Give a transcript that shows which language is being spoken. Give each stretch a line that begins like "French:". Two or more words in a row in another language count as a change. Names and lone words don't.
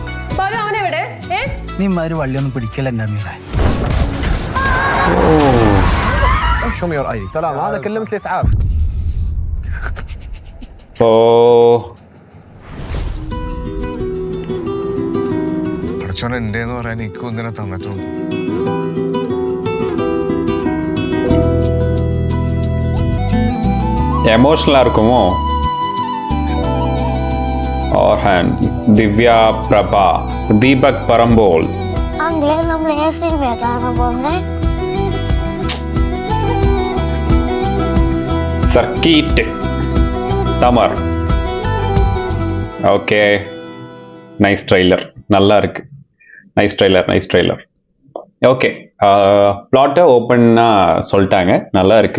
Malayalam: നീ മാതിരി വള്ളിയൊന്നും പിടിക്കല എൻ്റെ അമീറെ. പഠിച്ചോൻ എന്റെന്ന് പറയാൻ എനിക്കും ഇങ്ങനെ തന്നിട്ടുണ്ട്.
Tamil: எமோஷனலா இருக்குமோ? Orhan, Divya Prabha, Deepak Parambol. Uncle,
Malayalam: നമ്മൾ ഏ സിനിമ കാണാൻ പോകുന്നേ?
Tamil: சர்க்கீட் தமர். ஓகே,
English: nice trailer,
Tamil: நல்லா இருக்கு.
English: nice trailer.
Tamil: ஓகே, பிளாட்டை ஓப்பனாக சொல்லிட்டாங்க, நல்லா இருக்கு.